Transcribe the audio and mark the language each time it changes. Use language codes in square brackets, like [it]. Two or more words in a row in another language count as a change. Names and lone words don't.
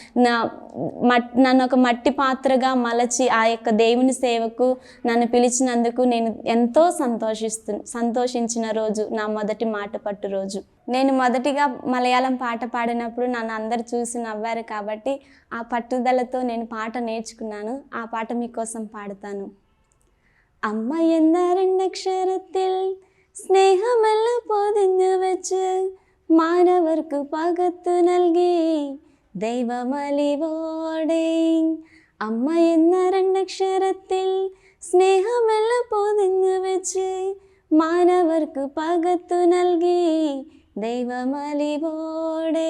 [te] నన్ను ఒక మట్టి పాత్రగా మలచి ఆ యొక్క దేవుని సేవకు నన్ను పిలిచినందుకు నేను ఎంతో సంతోషించిన రోజు నా మొదటి మాట పట్టు రోజు. నేను మొదటిగా మలయాళం పాట పాడినప్పుడు నన్ను అందరు చూసి నవ్వారు కాబట్టి ఆ పట్టుదలతో నేను పాట నేర్చుకున్నాను. ఆ పాట మీకోసం പാടുത്താനു. [ml] അമ്മ എന്ന രണ്ടക്ഷരത്തിൽ സ്നേഹമെല്ലാം പൊതിഞ്ഞു വെച്ച് മാനവർക്ക് പകത്തു നൽകി ദൈവമലിവോടെ. അമ്മ എന്ന രണ്ടക്ഷരത്തിൽ സ്നേഹമെല്ലാം പൊതിഞ്ഞു വെച്ച് മാനവർക്ക് പകത്തു നൽകി ദൈവമലിവോടെ.